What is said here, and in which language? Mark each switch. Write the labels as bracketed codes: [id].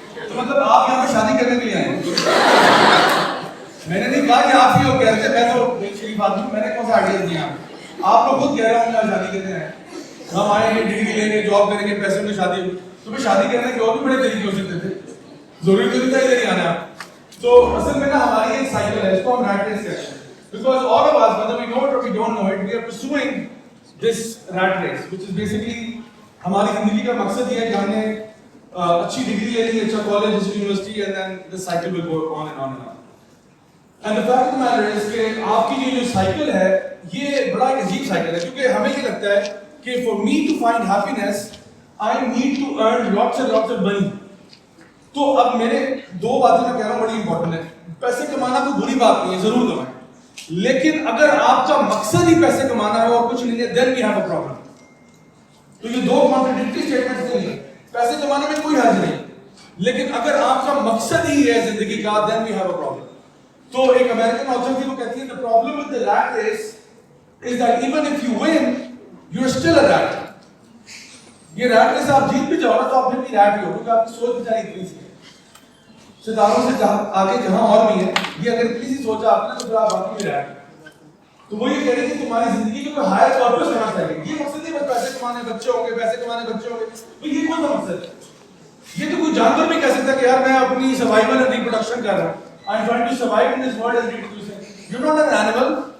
[ur] تو مطلب آپ یہاں پہ شادی کرنے کے لیے آئے ہیں. میں نے نہیں کہا کہ آپ ہی ہو کہہ رہے تھے, میں تو شریف آدمی, میں نے کون سا آئیڈیاز دیا. آپ لوگ خود کہہ رہے ہوں کہ شادی کرنے ہیں, ہم آئیں گے, ڈگری لیں گے, جاب کریں گے, پیسے میں شادی ہوگی. تو پھر شادی کرنے کے اور بھی بڑے طریقے ہو سکتے تھے, ضروری تو نہیں تھا ادھر ہی آنا. تو اصل میں نا ہماری ایک سائیکل ہے, اس کو ہم ریٹ ریس کہتے ہیں. [en] Because all of us, whether we know it or we don't know it, we are pursuing this rat race, which is basically [ur] ہماری زندگی کا مقصد یہ ہے کہ ہم نے اچھی ڈگری لے لی, اچھا کالج, اچھی university, [en] and then this cycle will go on and on and on. And the fact of the matter is [ur] کہ آپ کی جو سائیکل ہے یہ بڑا ایک عجیب سائیکل ہے, کیونکہ ہمیں یہ لگتا ہے کہ [en] for me to find happiness, I need to earn lots and lots of money. [ur] تو اب میرے 2 باتیں میں کہہ رہا ہوں بڑی امپورٹنٹ ہے. پیسے کمانا کوئی بری بات نہیں ہے, ضرور کمائیں, لیکن اگر آپ کا مقصد ہی پیسے کمانا ہے اور کچھ نہیں ہے, [en] then we have a problem. [ur] تو یہ 2 کانٹرڈکٹری اسٹیٹمنٹس نہیں ہیں. پیسے کمانے میں کوئی حرج نہیں, لیکن اگر آپ کا مقصد ہی ہے زندگی کا, [en] then we have a problem. [ur] تو ایک امریکن آتھر تھی, وہ کہتی ہے [en] the problem with the rat race is that even if you win, you are still a rat. [ur] یہ rat race آپ جیت بھی جاؤ نا تو آپ پھر بھی rat ہی ہو, کیونکہ آپ کی سوچ بیچاری اتنی سی ہے. ستاروں سے آگے جہاں اور بھی ہے, یہ اگر اتنی سی سوچا آپ نے تو پھر آپ باقی بھی rat. تو وہ یہ کہہ رہی کہ تمہاری زندگی کو کوئی ہائر پرپس ہونا چاہیے. یہ مقصد نہیں بس پیسے کمانے, بچے ہوں گے, پیسے کمانے, بچے ہوں گے, تو یہ کون سا مقصد ہے؟ یہ تو کوئی جانور بھی کہہ سکتا ہے کہ یار میں اپنی [en] survival and reproduction [ur] کر رہا ہوں. [en] I am trying to survive in this world as reproducing. You're not an animal.